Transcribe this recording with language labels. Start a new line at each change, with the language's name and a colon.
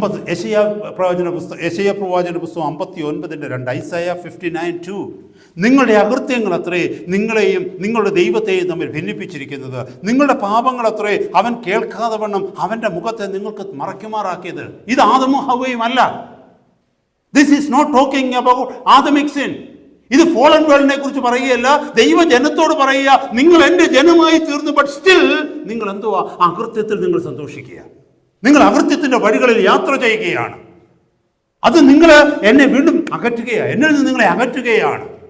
Malayalam: യെശയ്യാ പ്രവാചന പുസ്തകം 59:2. ഐസയ 59:2. നിങ്ങളുടെ അകൃത്യങ്ങൾ അത്രേ നിങ്ങളെയും നിങ്ങളുടെ ദൈവത്തെയും തമ്മിൽ ഭിന്നിപ്പിച്ചിരിക്കുന്നത്. നിങ്ങളുടെ പാപങ്ങൾ അത്രേ അവൻ കേൾക്കാതെ വണ്ണം അവൻ്റെ മുഖത്തെ നിങ്ങൾക്ക് മറയ്ക്കുമാറാക്കിയത്. ഇത് ആദമും ഹവ്വയും അല്ല.
English: This is not talking about Adamic sin.
Malayalam: ഇത് ഫോളൻ വേൾഡിനെ കുറിച്ച് പറയുകയല്ല, ദൈവജനത്തോട് പറയുക. നിങ്ങൾ എൻ്റെ ജനമായി തീർന്നു,
English: but still
Malayalam: നിങ്ങൾ എന്തുവാ അകൃത്യത്തിൽ നിങ്ങൾ സന്തോഷിക്കുക. നിങ്ങൾ അകൃത്യത്തിൻ്റെ വഴികളിൽ യാത്ര ചെയ്യുകയാണ്. അത് നിങ്ങൾ എന്നെ വീണ്ടും അകറ്റുകയാണ്, എന്നിൽ നിന്ന് നിങ്ങളെ അകറ്റുകയാണ്.